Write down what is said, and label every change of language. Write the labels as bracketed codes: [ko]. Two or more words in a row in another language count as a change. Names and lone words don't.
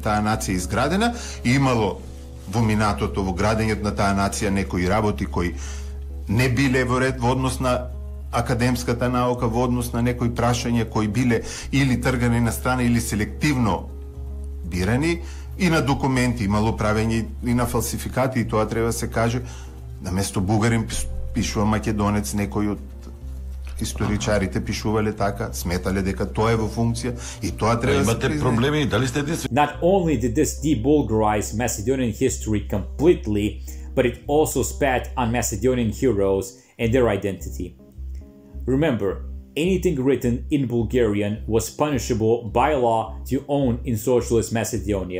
[mk] Таа нација е изградена и имало во минатото, во градењето на таа нација некои работи кои не биле во ред во однос на академската наука, во однос на некои прашања кои биле или тргани на страна или селективно бирани, и на документи имало правење и на фалсификати, и тоа треба да се каже. Наместо бугарин пишува македонец, некои од историчарите пишувале така, сметале дека тоа е во функција и тоа треба да се признае. Имате проблеми, дали сте единствени? [en] Not only did this debulgarize Macedonian history completely, but it also spat on Macedonian heroes and their identity. Remember, anything written in Bulgarian was punishable by law to own in Socialist Macedonia.